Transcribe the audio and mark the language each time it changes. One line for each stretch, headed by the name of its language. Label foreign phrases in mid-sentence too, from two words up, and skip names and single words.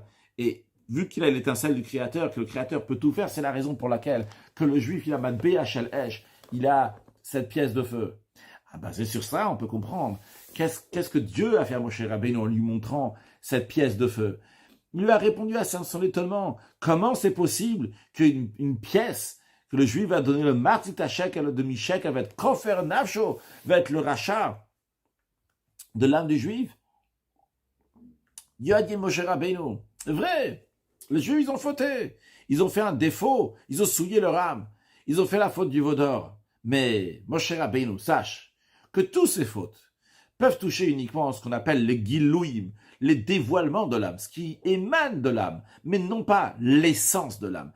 French: Et vu qu'il a l'étincelle du Créateur, que le Créateur peut tout faire, c'est la raison pour laquelle que le juif, il a
Hebrew: מטבע של אש,
French: il a cette pièce de feu. Basé sur ça, on peut comprendre. Qu'est-ce que Dieu a fait à Moshe Rabbeinu en lui montrant cette pièce de feu? Il lui a répondu à son étonnement. Comment c'est possible qu'une pièce que le juif va donner le martitachek et le demi-chek, va être
Hebrew: כופר נפשו,
French: va être le rachat de l'âme du juif? Dieu a dit Moshe Rabbeinu, vrai, les juifs ils ont fauté, ils ont fait un défaut, ils ont souillé leur âme, ils ont fait la faute du veau d'or. Mais Moshe Rabbeinu, sache que toutes ces fautes peuvent toucher uniquement ce qu'on appelle les gilouim, les dévoilements de l'âme, ce qui émane de l'âme, mais non pas l'essence de l'âme.